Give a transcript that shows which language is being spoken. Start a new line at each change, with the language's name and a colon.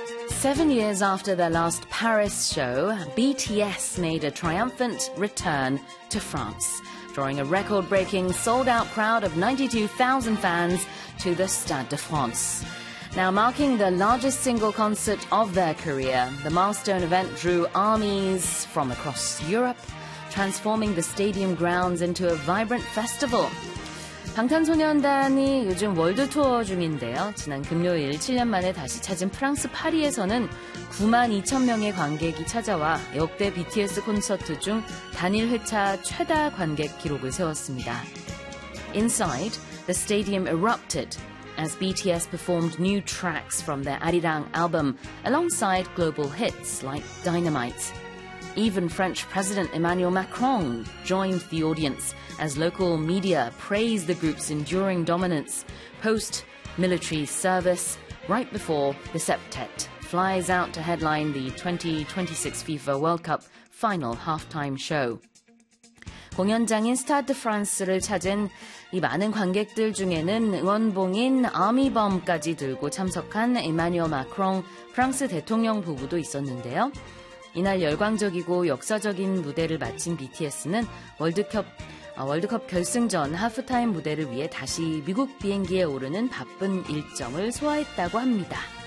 English: Seven years after their last Paris show, BTS made a triumphant return to France, drawing a record-breaking sold-out crowd of 92,000 fans to the Stade de France. Now marking the largest single concert of their career, the milestone event drew armies from across Europe, transforming the stadium grounds into a vibrant festival.
Korean: 방탄소년단이 요즘 월드 투어 중인데요. 지난 금요일 7년 만에 다시 찾은 프랑스 파리에서는 9만 2천 명의 관객이 찾아와 역대 BTS 콘서트 중 단일 회차 최다 관객 기록을 세웠습니다.
English: Inside, the stadium erupted as BTS performed new tracks from their Arirang album alongside global hits like Dynamite. Even French President Emmanuel Macron joined the audience as local media praised the group's enduring dominance post-military service right before the septet flies out to headline the 2026 FIFA World Cup final halftime show.
Korean: 공연장인 스타드 프랑스를 찾은 이 많은 관객들 중에는 응원봉인 아미범까지 들고 참석한 에마뉴엘 마크롱 프랑스 대통령 부부도 있었는데요. 이날 열광적이고 역사적인 무대를 마친 BTS는 월드컵 결승전 하프타임 무대를 위해 다시 미국 비행기에 오르는 바쁜 일정을 소화했다고 합니다.